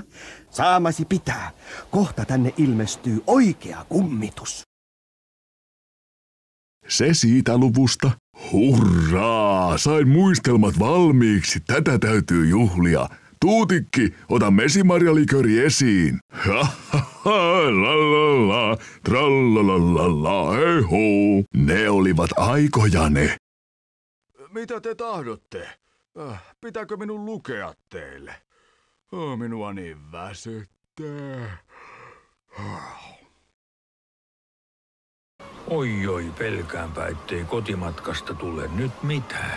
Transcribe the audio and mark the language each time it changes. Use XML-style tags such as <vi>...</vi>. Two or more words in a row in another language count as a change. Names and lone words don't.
<fi>Saamasi pitää. Kohta tänne ilmestyy oikea kummitus. Se siitä luvusta. Hurraa! Sain muistelmat valmiiksi. Tätä täytyy juhlia. Tuutikki, ota mesimarjaliköri esiin. Ha ha ha, la la la, trallalala, hei hoo. Ne olivat aikoja ne. Mitä te tahdotte? Pitääkö minun lukea teille? Minua niin väsyttää. Oi, pelkäänpä, ettei kotimatkasta tule nyt mitään.</fi>